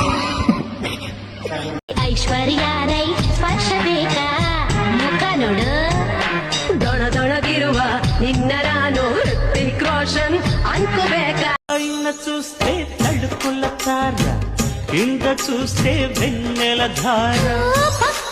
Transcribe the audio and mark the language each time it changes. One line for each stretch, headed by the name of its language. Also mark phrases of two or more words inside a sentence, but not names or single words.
Kannada: ಐಶ್ವರ್ಯ ರೈ ಸ್ಪರ್ಶ ಬೇಕಾ, ಮುಖ ನೋಡು ದೊಣದೊಣಗಿರುವ ನಿನ್ನ ನಾನು ಹೃತಿಕ್ ರೋಷನ್ ಅನ್ಕೋಬೇಕಾ.
Telugu: అయిన చూస్తే తడుకుల తార, ఇంక చూస్తే వెన్నెల ధార.